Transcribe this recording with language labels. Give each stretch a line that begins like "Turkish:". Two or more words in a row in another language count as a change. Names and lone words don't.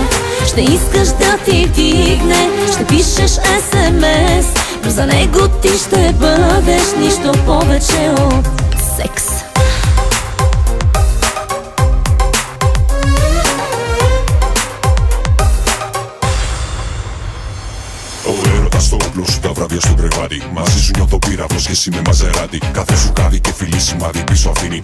Bulgarian: Ще искаш да ти вдигне, ще пишеш SMS, но за него ти ще бъдеш нищо повече от секс.
Greek: Στο όπλο σου, τα βράδια στο κρεβάτι. Μαζί σου νιώθω πύραυλος και εσύ με μαζεράτη. Κάθε σου κάδι και φιλί σημάδι πίσω αφήνει.